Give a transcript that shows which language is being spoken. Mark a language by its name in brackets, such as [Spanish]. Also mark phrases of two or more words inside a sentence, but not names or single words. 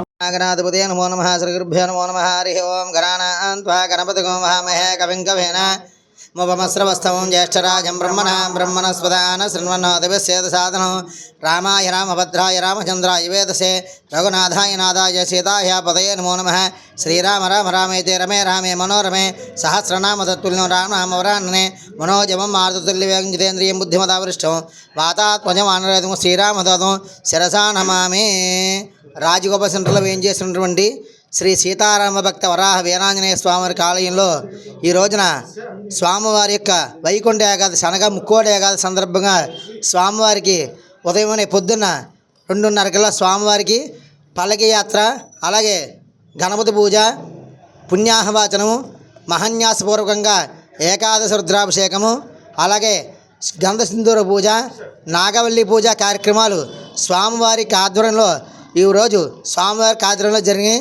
[Sanskrit] नागनाथपते नमो नमः श्रीगुरुभ्यो नमो नमः हरिः ओम गणानां त्वा गणपतिगो वहामहे कविं कवीना मुपमस्रवस्तमं ज्येष्ठराजं ब्रह्मणस्पदान शृण्वन्नोतिभिस्सेदसादनं रामाय रामभद्राय रामचन्द्राय वेदसे रघुनाथाय नाथाय सीताय पदये नमो नमः श्रीराम राम रामेति रमे रामे मनोरमे सहस्रनाम तत्तुल्यं रामनामवरानने मनोजमं मारुततुल्यवेगं जितेन्द्रियं बुद्धिमतावरिष्ठं वातात्मजमानरतं श्रीरामदूतं शिरसा नमामि. [Telugu] రాజగోపాల్ సెంటర్లో వేయించేసినటువంటి శ్రీ సీతారామ భక్త వరాహ వీరాంజనేయ స్వామి ఆలయంలో ఈ రోజున స్వామివారి యొక్క వైకుంఠ ఏకాదశి అనగా ముక్కోటి ఏకాదశి సందర్భంగా స్వామివారికి ఉదయం పొద్దున్న 2:30 కల్లా స్వామివారికి పల్లకి యాత్ర, అలాగే గణపతి పూజ, పుణ్యాహవాచనము, మహాన్యాసపూర్వకంగా ఏకాదశి రుద్రాభిషేకము, అలాగే గంధసింధూర పూజ, నాగవల్లి పూజ కార్యక్రమాలు స్వామివారికి ఆధ్వర్యంలో ఈరోజు స్వామివారి ఆధ్వర్యంలో జరిగాయి.